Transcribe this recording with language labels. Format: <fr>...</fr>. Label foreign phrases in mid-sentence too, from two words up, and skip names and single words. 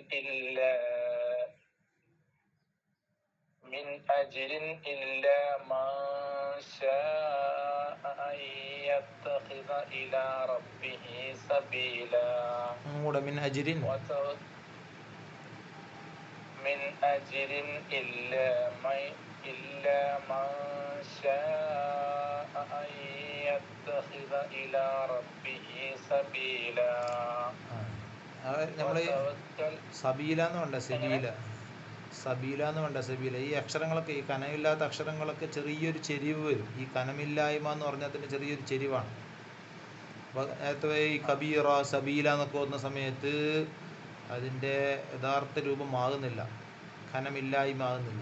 <ar>إلا من شاء أن يتخذ إلى ربه سبيلا من أجر إلا من شاء أن يتخذ إلى ربه سبيلا.</ar> <ml>നമ്മള് സബീല എന്ന് വേണ്ട സബീല, സബീല എന്ന് വേണ്ട സബീല. ഈ അക്ഷരങ്ങളൊക്കെ, ഈ കനമില്ലാത്ത അക്ഷരങ്ങളൊക്കെ ചെറിയൊരു ചെരിവ് വരും. ഈ കനമില്ലായ്മ എന്ന് പറഞ്ഞാൽ തന്നെ ചെറിയൊരു ചെരിവാണ്. അപ്പോൾ നേരത്തെ ഈ കബീറ സബീല എന്നൊക്കെ ഓതുന്ന സമയത്ത് അതിൻ്റെ യഥാർത്ഥ രൂപം ആകുന്നില്ല, കനമില്ലായ്മ ആകുന്നില്ല.</ml>